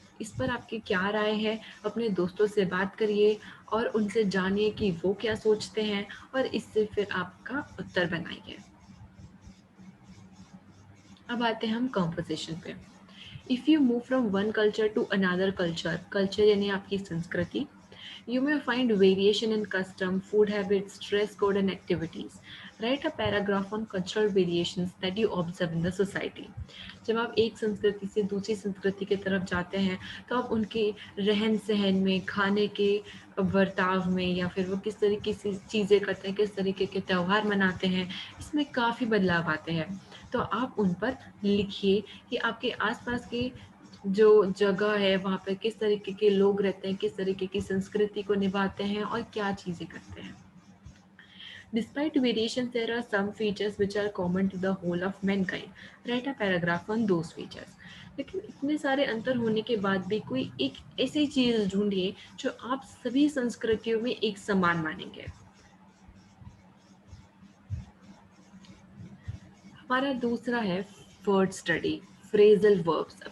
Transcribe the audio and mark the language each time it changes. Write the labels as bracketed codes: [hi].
[hi] इस पर आपकी क्या राय है? अपने दोस्तों से बात करिए और उनसे जानिए कि वो क्या सोचते हैं और इससे फिर आपका उत्तर बनाइए। अब आते हैं हम कंपोजिशन पे। [en] if you move from one culture to another culture, culture [hi] यानी आपकी संस्कृति, [en] you may find variation in custom, food habits, dress code, and activities. Write a paragraph on cultural variations that you observe in the society. [hi] जब आप एक संस्कृति से दूसरी संस्कृति की तरफ जाते हैं तो आप उनके रहन सहन में, खाने के बर्ताव में या फिर वो किस तरीके से चीज़ें करते हैं, किस तरीके के त्यौहार मनाते हैं, इसमें काफ़ी बदलाव आते हैं। तो आप उन पर लिखिए कि आपके आसपास के जो जगह है वहाँ पे किस तरीके के लोग रहते हैं, किस तरीके की संस्कृति को निभाते हैं और क्या चीज़ें करते हैं। [en] Despite variations, there are some features which are common to the whole of mankind. Write a paragraph on those features. [hi] लेकिन इतने सारे अंतर होने के बाद भी कोई एक ऐसी चीज़ ढूंढिए जो आप सभी संस्कृतियों में एक समान मानेंगे। हमारा दूसरा है वर्ड स्टडी, फ्रेजल वर्ब्स।